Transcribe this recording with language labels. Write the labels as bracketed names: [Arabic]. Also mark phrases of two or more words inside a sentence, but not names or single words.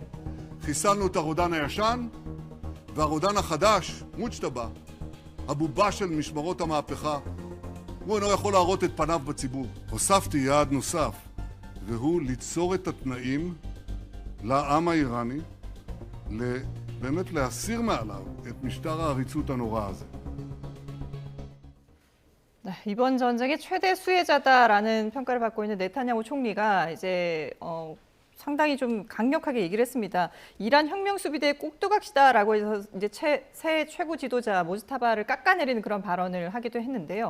[Hebrew] חיסלנו את הרודן הישן והרודן החדש, מוג'טבא, הבובה של משמרות המהפכה. הוא אינו יכול להראות את פניו בציבור. הוספתי יעד נוסף, והוא ליצור את התנאים לעם האיראני באמת להסיר מעליו את משטר העריצות הנורא הזה. [Korean] 네, 이번 전쟁의 최대 수혜자다라는 평가를 받고 있는 네타냐후 총리가 이제 상당히 좀 강력하게 얘기를 했습니다. 이란 혁명수비대의 꼭두각시다라고 해서 이제 새 최고 지도자 모즈타바를 깎아내리는 그런 발언을 하기도 했는데요.